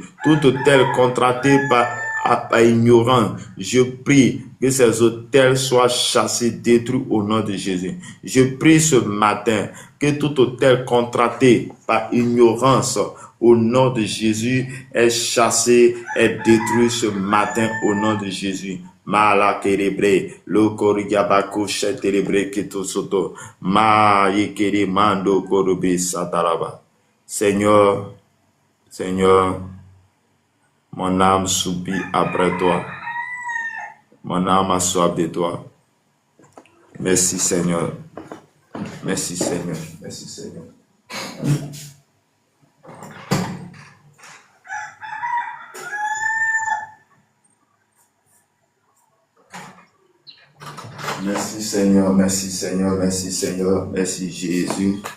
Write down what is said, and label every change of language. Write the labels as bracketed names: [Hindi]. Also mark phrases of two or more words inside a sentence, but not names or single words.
[French] Tout autel contracté par ignorance, je prie que ces autels soient chassés, détruits au nom de Jésus. Je prie ce matin que tout autel contracté par ignorance au nom de Jésus est chassé, est détruit ce matin au nom de Jésus. Mala kerebre, lo korigabako sheterebre ketosoto, ma yekere mando korobe sataraba. Seigneur, mon âme soupire après toi. Mon âme a soif de toi. Merci Seigneur. Merci Seigneur. Merci Seigneur. Merci Seigneur, merci Seigneur, merci Seigneur, merci Jésus.